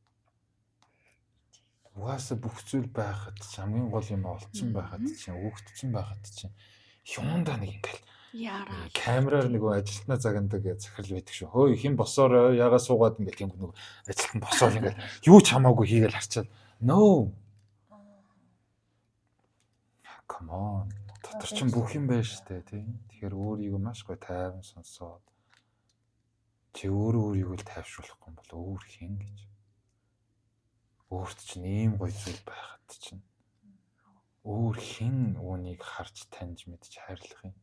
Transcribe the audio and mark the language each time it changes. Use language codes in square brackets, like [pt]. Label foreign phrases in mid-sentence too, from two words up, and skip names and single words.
[mn] Угаасаа бүх зүйл байхад хамгийн гол юм олцсон байхад чинь өгөгдсөн байхад чинь юундаа нэг ингээл яараа камераар нөгөө ажилтнаа загнадаг захирал байдаг шүү. Хөөе хэн босоор ягаа суугаад ингээл тийм нөгөө ажилтан босоод ингээл юу ч хамаагүй хийгээл харчаад no. [en] Come on. [mn] Дотор чинь бүх юм байна штэ тий. Тэгэхээр өөрийгөө маш гоё тайван сонсоод чи өөрийгөө л тайвшруулахгүй бол өөр хэн гэж. Өөрт чинь ийм гоё зүйл байхад чинь өөр хэн үүнийг харж таньж мэдж хайрлах юм.